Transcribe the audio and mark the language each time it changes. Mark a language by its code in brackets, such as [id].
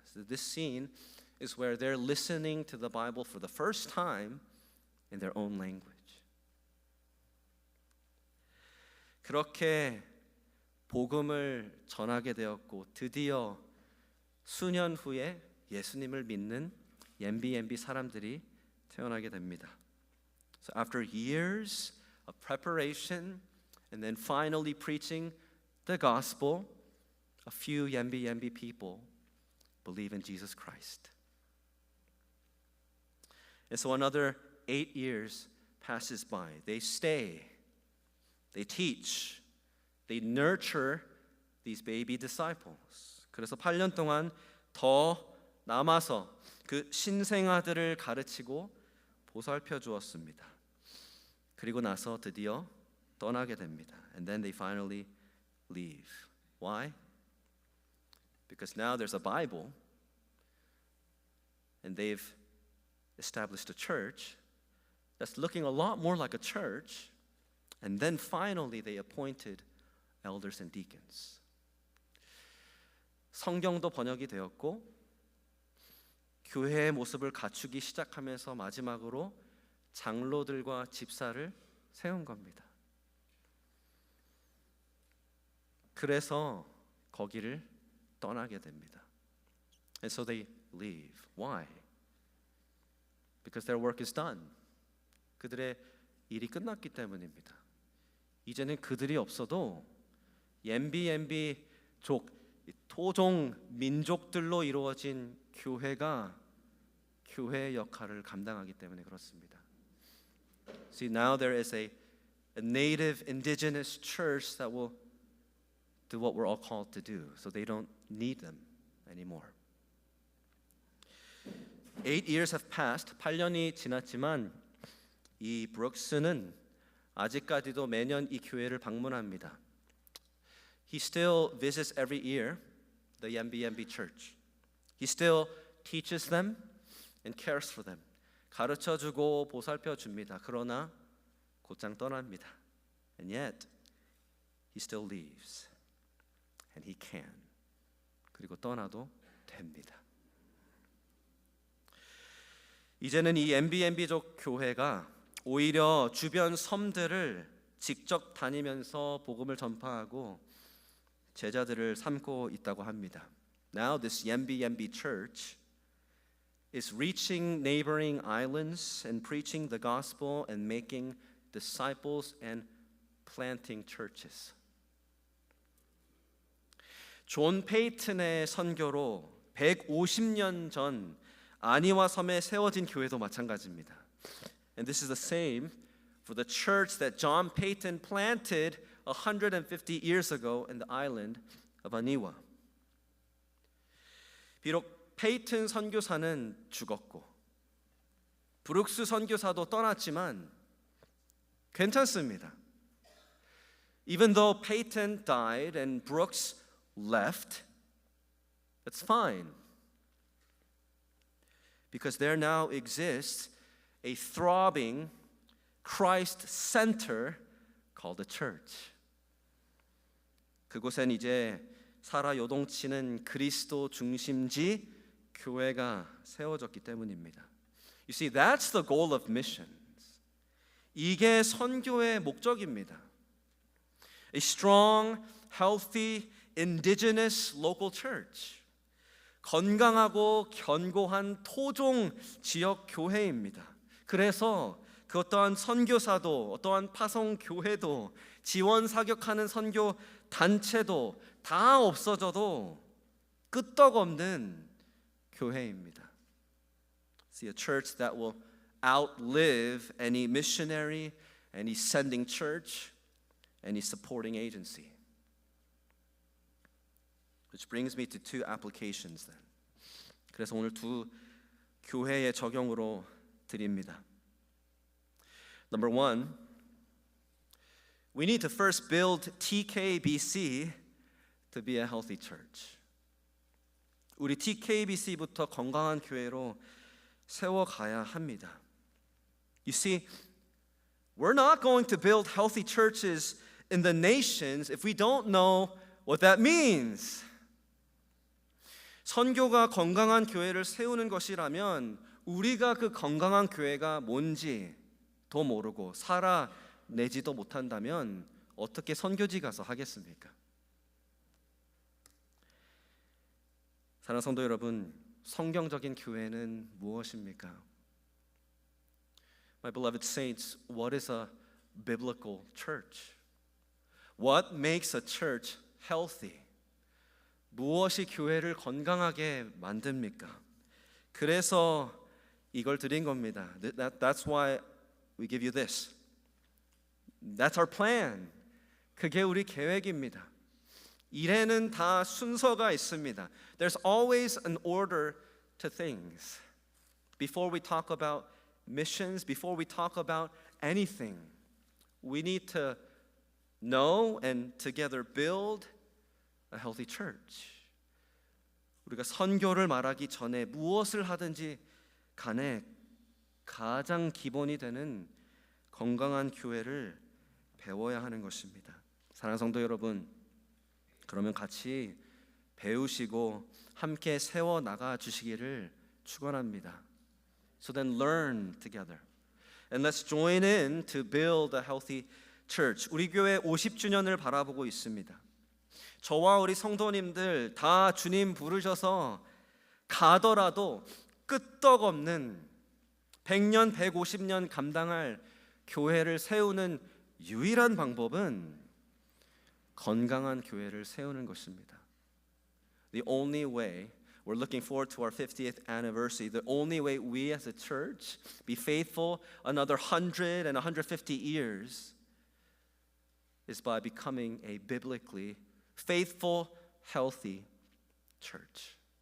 [en] So this scene is where they're listening to the Bible for the first time in their own language. [ko] 그렇게 복음을 전하게 되었고 드디어 수년 후에 예수님을 믿는 MBMB 사람들이 태어나게 됩니다. [en] So after years of preparation and then finally preaching the gospel, a few MBMB people believe in Jesus Christ. And so another 8 years passes by. They stay, they teach, they nurture these baby disciples. [ko] 그래서 8년 동안 더 남아서 그 신생아들을 가르치고 보살펴 주었습니다. 그리고 나서 드디어 떠나게 됩니다. [en] And then they finally leave. Why? Because now there's a Bible and they've established a church that's looking a lot more like a church. And then finally they appointed elders and deacons. [ko] 성경도 번역이 되었고 교회의 모습을 갖추기 시작하면서 마지막으로 장로들과 집사를 세운 겁니다. 그래서 거기를 떠나게 됩니다. [en] And so they leave. Why? Because their work is done. [ko] 그들의 일이 끝났기 때문입니다. 이제는 그들이 없어도 MBMB 토종 민족들로 이루어진 교회가 교회의 역할을 감당하기 때문에 그렇습니다. [en] See, now there is a native indigenous church that will do what we're all called to do. So they don't need them anymore. 8 years have passed. [ko] 8년이 지났지만 이 브룩스는 아직까지도 매년 이 교회를 방문합니다. [en] He still visits every year the MBMB church. He still teaches them and cares for them. [ko] 가르쳐주고 보살펴줍니다. 그러나 곧장 떠납니다. [en] And yet he still leaves. And he can. [ko] 그리고 떠나도 됩니다. 이제는 이 MBMB족 교회가 오히려 주변 섬들을 직접 다니면서 복음을 전파하고 제자들을 삼고 있다고 합니다. [en] Now this MBMB church is reaching neighboring islands and preaching the gospel and making disciples and planting churches. [ko] 존 페이튼의 선교로 150년 전 아니와 섬에 세워진 교회도 마찬가지입니다. [en] And this is the same for the church that John Paton planted 150 years ago in the island of Aniwa. [ko] 비록 페이튼 선교사는 죽었고 브룩스 선교사도 떠났지만 괜찮습니다. [en] Even though Peyton died and Brooks left, it's fine. Because there now exists a throbbing Christ center called the church. [ko] 그곳엔 이제 살아 요동치는 그리스도 중심지 교회가 세워졌기 때문입니다. [en] You see, that's the goal of missions. [ko] 이게 선교의 목적입니다. [en] A strong, healthy, indigenous local church. [ko] 건강하고 견고한 토종 지역 교회입니다. 그래서 그 어떠한 선교사도 어떠한 파송 교회도 지원 사격하는 선교 단체도 다 없어져도 끄떡없는 교회입니다. [en] See, a church that will outlive any missionary, any sending church, any supporting agency. Which brings me to two applications then. [ko] 그래서 오늘 두 교회의 적용으로 드립니다. [en] Number one, we need to first build TKBC to be a healthy church. [ko] 우리 TKBC부터 건강한 교회로 세워가야 합니다. [en] You see, we're not going to build healthy churches in the nations if we don't know what that means. [ko] 선교가 건강한 교회를 세우는 것이라면 우리가 그 건강한 교회가 뭔지 도 모르고 살아내지도 못한다면 어떻게 선교지 가서 하겠습니까? 사랑하는 성도 여러분, 성경적인 교회는 무엇입니까? [en] My beloved saints, what is a biblical church? What makes a church healthy? [ko] 무엇이 교회를 건강하게 만듭니까? 그래서 이걸 드린 겁니다. [en] That's why we give you this. That's our plan. [ko] 그게 우리 계획입니다. 일에는 다 순서가 있습니다. [en] There's always an order to things. Before we talk about missions, before we talk about anything, we need to know and together build a healthy church. [ko] 우리가 선교를 말하기 전에 무엇을 하든지 간에 가장 기본이 되는 건강한 교회를 배워야 하는 것입니다. 사랑하는 성도 여러분, 그러면 같이 배우시고 함께 세워 나가 주시기를 축원합니다. [en] So then learn together. And let's join in to build a healthy church. [ko] 우리 교회 50주년을 바라보고 있습니다. 저와 우리 성도님들 다 주님 부르셔서 가더라도 끄떡없는 100년, 150년 감당할 교회를 세우는 유일한 방법은 건강한 교회를 세우는 것입니다. [en] The only way, we're looking forward to our 50th anniversary, the only way we as a church be faithful another 100 and 150 years is by becoming a biblically faithful, healthy church.